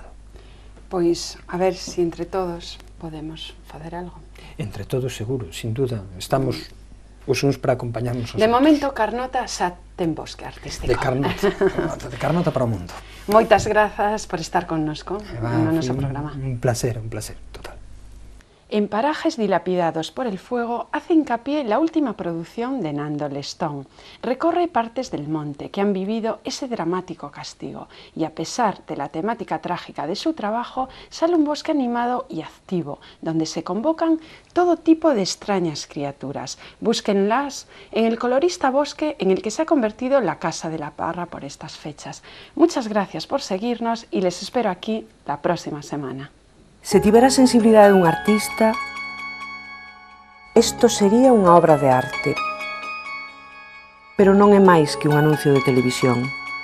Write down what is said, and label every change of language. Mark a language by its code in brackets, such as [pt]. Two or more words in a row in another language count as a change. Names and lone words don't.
[gl] Pois, a ver se entre todos podemos facer algo. Entre todos, seguro, [es] sin duda, [gl] estamos os uns para acompañarnos os De outros. momento, Carnota xa ten bosque artístico. De Carnota para o mundo. Moitas grazas por estar connosco no noso programa. Un placer, total. [es] En Parajes dilapidados por el fuego hace hincapié la última producción de Nando Lestón. Recorre partes del monte que han vivido ese dramático castigo y a pesar de la temática trágica de su trabajo, sale un bosque animado y activo, donde se convocan todo tipo de extrañas criaturas. Búsquenlas en el colorista bosque en el que se ha convertido la Casa de la Parra por estas fechas. Muchas gracias por seguirnos y les espero aquí la próxima semana. [gl] Se tivera a sensibilidade dun artista, isto sería unha obra de arte. Pero non é máis que un anuncio de televisión.